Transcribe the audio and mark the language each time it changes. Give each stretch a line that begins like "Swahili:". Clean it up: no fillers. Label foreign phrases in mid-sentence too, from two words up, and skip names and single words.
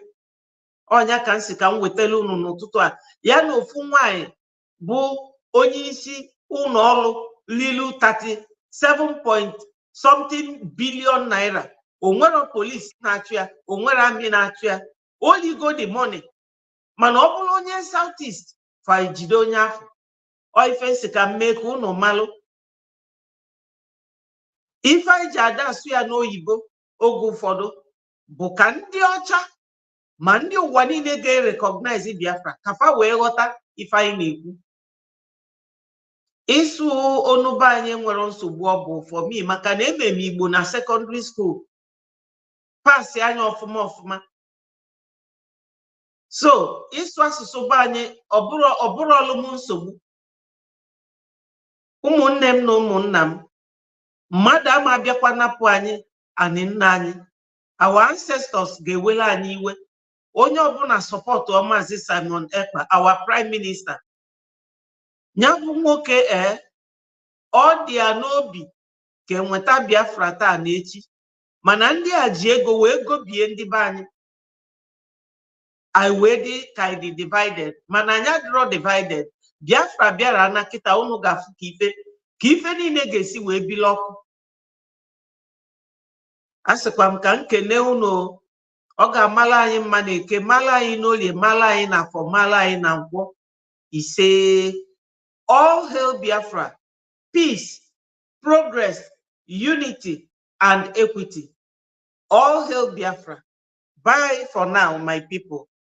Igbo: Onya ka nsi ka m wetala unu n'ụtụtụ a. Ya na ofu nwanyị bụ onye isi ụlọ ọrụ lilu 37 billion naira. O nwere polisi na-achụ ya, o nwere amị na-achụ ya.
English: Oligo the money.
Igbo: Mana ọ bụrụ onye South East fa ejide onye afọ. Ife nsi ka mmee ka unu malụ. Ife anyị ji ada asụ ya n'oyibo oge ụfọdụ bụ ka ndị ọcha ma ndị ụwa niile ga-recognize Biafra ka fa wee ghọta ife anyị na-ekwu. Ịsụ onuba anyị nwere nsogbu ọ bụ
English: for me
Igbo: maka na eme m Igbo na secondary school. Pasị anya ọfụma. So ịsụ asụsụ be anyị ọ bụrụ ọlụm nsogbu. Ụmụnne m na ụmụnna m, mmadụ ama abịakwa napụ anyị anị nna anyị.
English: Our ancestors
Igbo: ga-ewele anyị iwe. Onye ọbụla support Maazị Simon Ekpa,
English: our prime minister.
Igbo: Nya bụ nwoke ọ dị ya n'obi ka enweta Biafra taa na echi. Mana ndị a ji ego wee gobie ndị be anyị. I wee dị ka dị divided. Mana anya dịrọ divided. Biafra bịara na kịta unu ga-afụ ka ife niile ga-esi wee bila ọkụ. Asịkwa m ka nkene unu. Ọ ga-amala anyị mma na Eke, mala anyị n'Orie, mala anyị n'Afọ, mala anyị na Nkwọ. Ise.
English: All hail Biafra. Peace, progress, unity, and equity. All hail Biafra. Bye for now, my people.